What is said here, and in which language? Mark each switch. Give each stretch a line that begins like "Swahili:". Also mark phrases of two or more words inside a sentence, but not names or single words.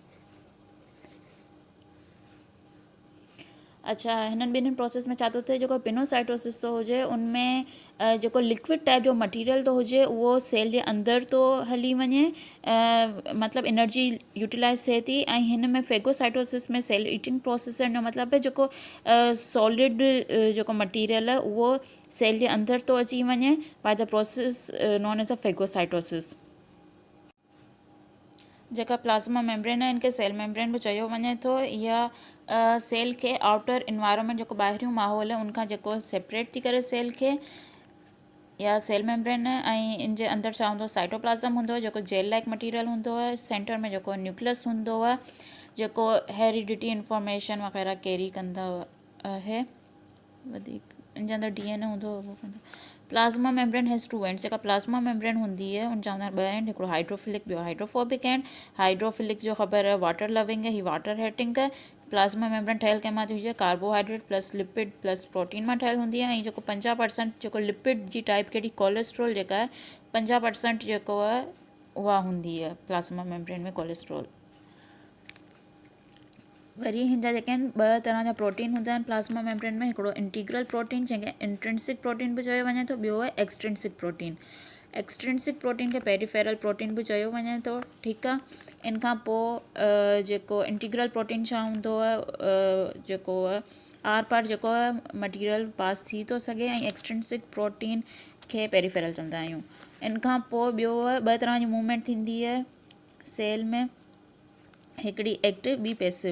Sindhi: अच्छा, हिननि ॿिन्हिनि प्रोसेस में छा थो थिए, जेको पिनोसाइटोसिस थो हुजे उनमें जेको
English: liquid type
Sindhi: जो मटीरियल थो हुजे उहो सेल जे अंदरि थो हली वञे, मतिलबु
English: energy utilize
Sindhi: थिए थी। ऐं हिन में फेगोसाइटोसिस में
English: cell eating process
Sindhi: जो मतिलबु है जेको सॉलिड जेको मटीरियल आहे उहो सेल जे अंदरि थो अची वञे
English: by the process known as a phagocytosis.
Sindhi: जेका
English: plasma membrane
Sindhi: आहे इनखे
English: cell membrane
Sindhi: बि चयो वञे थो। इहा सेल खे
English: outer environment
Sindhi: जेको ॿाहिरियों माहौल आहे उनखां जेको सेपरेट थी करे सेल खे, या
English: cell membrane.
Sindhi: ऐं इन जे अंदरि छा हूंदो, साइटोप्लाज़म हूंदो आहे जेको
English: gel like material
Sindhi: हूंदो आहे। सेंटर में जेको न्यूक्लियस हूंदो आहे जेको
English: heredity information
Sindhi: वग़ैरह कैरी कंदा आहे। वधीक इन जे अंदरि DNA हूंदो आहे, उहो कंदो।
English: plasma membrane has two ends.
Sindhi: जेका
English: plasma membrane
Sindhi: हूंदी आहे उन जा ॿ एंड, हिकिड़ो हाइड्रोफिलिक ॿियो
English: hydrophobic end.
Sindhi: हाइड्रोफिलिक जो ख़बर आहे
English: water loving
Sindhi: है, ही
English: water hating
Sindhi: है।
English: plasma membrane
Sindhi: ठहियल कंहिं मां थी हुजे,
English: carbohydrate plus lipid plus protein
Sindhi: मां ठहियल हूंदी आहे। ऐं जेको 50% जेको लिपिड जी टाइप कहिड़ी कोलेस्ट्रोल जेका आहे 50% जेको आहे उहा हूंदी आहे
English: plasma membrane
Sindhi: में कोलेस्ट्रोल। वरी हिन जा जेके आहिनि ॿ तरह जा प्रोटीन हूंदा आहिनि
English: plasma membrane
Sindhi: में, हिकिड़ो
English: integral protein
Sindhi: जंहिंखे
English: intrinsic protein
Sindhi: बि चयो वञे थो, ॿियो आहे
English: extrinsic protein. extrinsic protein
Sindhi: खे
English: peripheral protein
Sindhi: बि चयो वञे थो। ठीकु आहे। इन खां पोइ जेको
English: integral protein
Sindhi: छा हूंदो आहे, जेको आहे आर पार जेको आहे मटीरियल पास थी थो सघे, ऐं
English: extrinsic protein
Sindhi: खे पेरीफेरल चवंदा आहियूं। इन खां पोइ ॿियो आहे ॿ तरह जी मूवमेंट थींदी आहे सेल में, हिकिड़ी एक्टिव ॿी पैसिव।